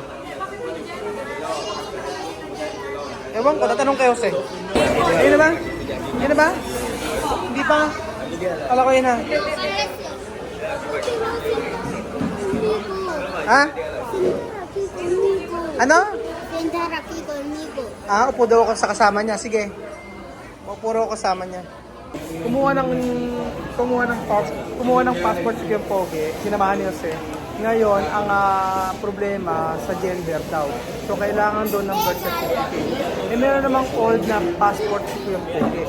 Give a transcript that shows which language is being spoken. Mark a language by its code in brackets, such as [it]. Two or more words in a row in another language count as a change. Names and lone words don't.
[tl] Ewan ko, tatanong kayo Jose. Ayun na ba? Ayun na ba? Hindi pa? Kala ko yun na. Ha? Ano? [es] sentar aquí conmigo. [tl] Ah, upo daw ako sa kasama niya. Sige. Upo raw ako kasama niya. Kumuha ng passport si Kuya Pogi, sinamahan ni Jose. Ngayon, ang problema sa gender daw. So, kailangan doon ng [en] birth certificate. [tl] Meron namang old na passport si Kuya Pogi.